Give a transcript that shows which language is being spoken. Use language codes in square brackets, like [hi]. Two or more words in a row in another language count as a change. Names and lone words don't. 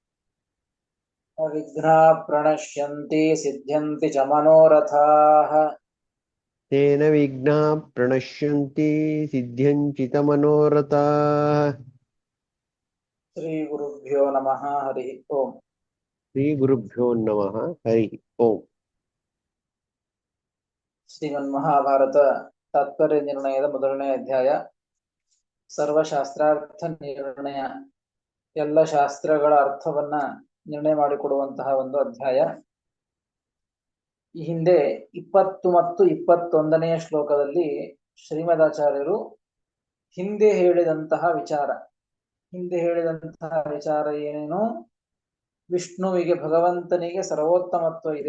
[sa] विघ्नाः प्रणश्यन्ति सिद्ध्यन्ति च मनोरथाः। तेन विघ्नाः प्रणश्यन्ति सिद्ध्यञ्चितमनोरथाः। श्रीगुरुभ्यो नमः। हरिः ओम्। श्रीगुरुभ्यो नमः। हरि ओम्। [kn] ಶ್ರೀಮನ್ಮಹಾಭಾರತ ತಾತ್ಪರ್ಯ ನಿರ್ಣಯದ ಮೊದಲನೇ ಅಧ್ಯಾಯ ಸರ್ವಶಾಸ್ತ್ರಾರ್ಥ ನಿರ್ಣಯ. ಎಲ್ಲ ಶಾಸ್ತ್ರಗಳ ಅರ್ಥವನ್ನ ನಿರ್ಣಯ ಮಾಡಿಕೊಡುವಂತಹ ಒಂದು ಅಧ್ಯಾಯ. ಈ ಹಿಂದೆ 20 ಮತ್ತು 21ನೆಯ ಶ್ಲೋಕದಲ್ಲಿ ಶ್ರೀಮದಾಚಾರ್ಯರು ಹಿಂದೆ ಹೇಳಿದಂತಹ ವಿಚಾರ ಏನೇನು, ವಿಷ್ಣುವಿಗೆ ಭಗವಂತನಿಗೆ ಸರ್ವೋತ್ತಮತ್ವ ಇದೆ.